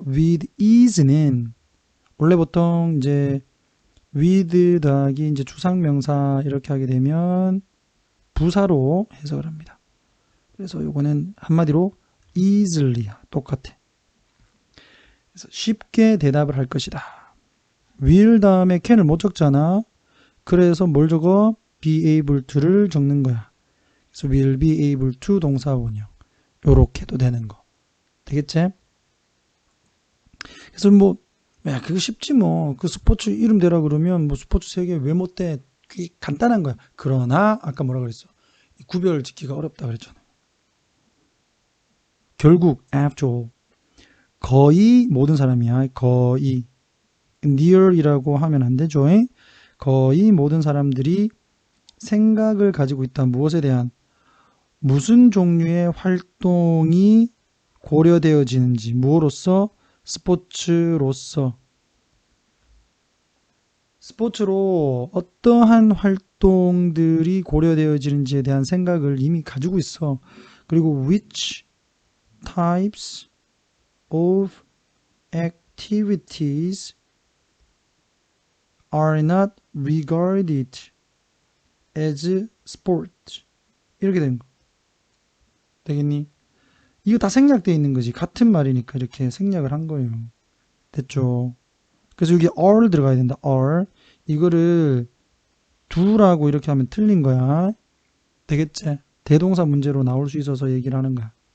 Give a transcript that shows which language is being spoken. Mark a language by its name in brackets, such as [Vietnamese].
[Korean] with ease는 원래 보통 이제 with 더하기 이제 추상명사 이렇게 하게 되면 부사로 해석을 합니다. 그래서 요거는 한마디로 easily야. 똑같아. 그래서 쉽게 대답을 할 것이다. will 다음에 can을 못 적잖아. 그래서 뭘 적어? be able to를 적는 거야. 그래서 [English] will be able to [Korean] 동사원형. 요렇게도 되는 거. 되겠지? 그래서 뭐, 야, 그거 쉽지 뭐. 그 스포츠 이름 대라 그러면 뭐 스포츠 세계 왜 못 대? 그게 간단한 거야. 그러나, 아까 뭐라 그랬어? 구별 짓기가 어렵다 그랬잖아. 결국, [English] after all. [Korean] 거의 모든 사람이야. 거의. near이라고 하면 안 되죠. 거의 모든 사람들이 생각을 가지고 있다. 무엇에 대한? 무슨 종류의 활동이 고려되어지는지, 무엇으로서? 스포츠로서. 스포츠로 어떠한 활동들이 고려되어지는지에 대한 생각을 이미 가지고 있어. 그리고 [English] which types of activities are not regarded as sport. [Korean] 이렇게 되는 거. 되겠니? 이거 다 생략되어 있는 거지. 같은 말이니까 이렇게 생략을 한 거예요. 됐죠? 그래서 여기 are 들어가야 된다. are. 이거를 do라고 이렇게 하면 틀린 거야. 되겠지? 대동사 문제로 나올 수 있어서 얘기를 하는 거야.